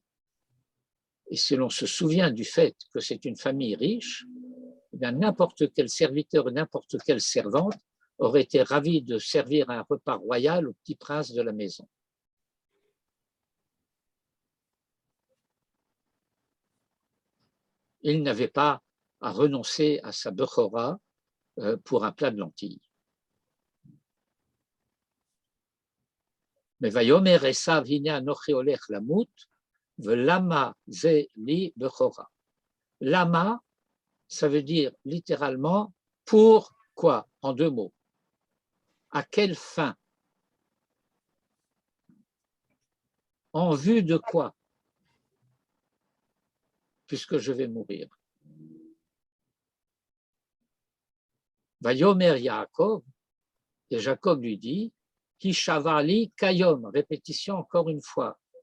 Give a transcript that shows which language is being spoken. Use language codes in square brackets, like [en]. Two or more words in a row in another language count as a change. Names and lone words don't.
[fr] Et si l'on se souvient du fait que c'est une famille riche, eh bien, n'importe quel serviteur, n'importe quelle servante aurait été ravi de servir un repas royal au petit prince de la maison. Il n'avait pas à renoncer à sa bechora pour un plat de lentilles. [he] Mais ויאמר עשו הנה אנכי הולך למות ולמה זה לי בכורה. [fr] Lama, ça veut dire littéralement pourquoi, en deux mots. À quelle fin? En vue de quoi? Puisque je vais mourir. [he] ויאמר יעקב, [fr] et Jacob lui dit, [he] השבעה לי כיום, [fr] répétition encore une fois.